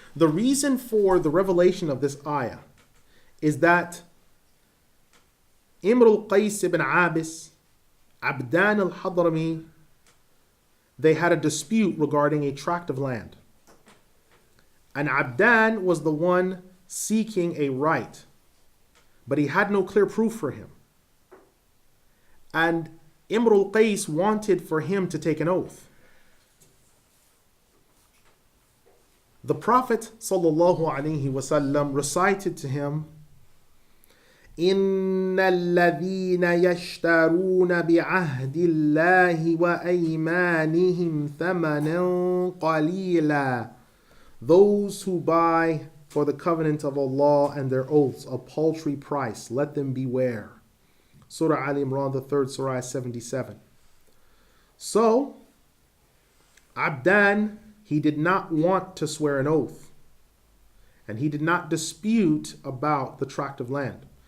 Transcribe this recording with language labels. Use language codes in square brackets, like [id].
[en] The reason for the revelation of this ayah is that Imr al-Qais ibn Abis, Abdan al-Hadrami, they had a dispute regarding a tract of land. And Abdan was the one seeking a right, but he had no clear proof for him. And Imr al-Qais wanted for him to take an oath. The Prophet ﷺ recited to him, [ar] إن الذين يشترون بعهد الله وأيمانهم ثمنا قليلا. [en] Those who buy for the covenant of Allah and their oaths a paltry price, let them beware. Surah Al-Imran, the 3rd Surah, 77. So, Abdan, he did not want to swear an oath, and he did not dispute about the tract of land.